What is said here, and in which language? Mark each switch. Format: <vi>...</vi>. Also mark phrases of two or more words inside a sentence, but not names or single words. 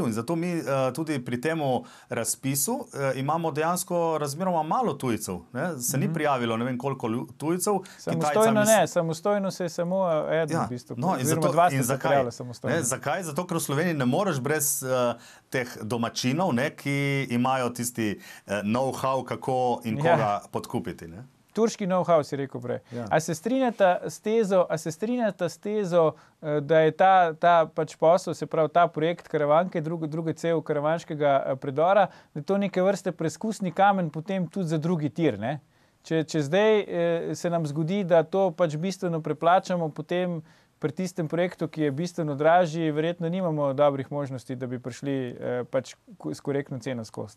<sl>In zato mi tudi pri temu razpisu imamo dejansko razmeroma malo tujcev. Ne? Se ni prijavilo ne vem koliko tujcev. Samostojno se je samo eden v bistvu. No, in zakaj? Zakaj? Zato, ker v Sloveniji ne moreš brez teh domačinov, ne, ki imajo tisti know-how, kako in koga podkupiti. Ne? Turški know-how, si rekel prej. Ja. A se strinjata s tezo, da je ta pač posel, se pravi ta projekt Karavanke, druge cev karavanškega predora, da je to neke vrste preskusni kamen potem tudi za drugi tir, ne? Če zdaj se nam zgodi, da to pač bistveno preplačamo, potem pri tistem projektu, ki je bistveno dražji, verjetno nimamo dobrih možnosti, da bi prišli pač s korektno ceno skozi.</sl>